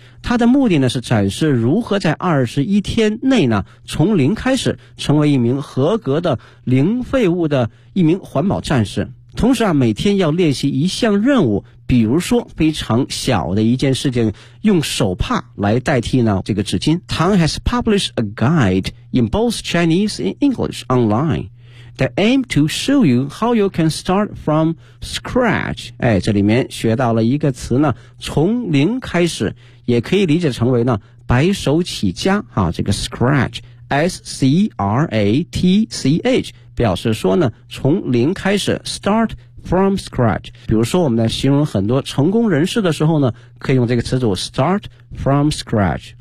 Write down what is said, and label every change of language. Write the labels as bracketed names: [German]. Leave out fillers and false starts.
[Chinese] 它的目的呢是展示如何在21天内呢从零开始成为一名合格的零废物的一名环保战士。同时啊，每天要练习一项任务，比如说非常小的一件事情，用手帕来代替呢这个纸巾。 [English] Tang has published a guide in both Chinese and English onlineThe aim to show you how you can start from scratch. [Chinese] 哎，这里面学到了一个词呢，从零开始，也可以理解成为呢白手起家啊。这个 scratch, S-C-R-A-T-C-H, 表示说呢从零开始 , [English] start from scratch. [Chinese] 比如说我们在形容很多成功人士的时候呢，可以用这个词组 [English] start from scratch.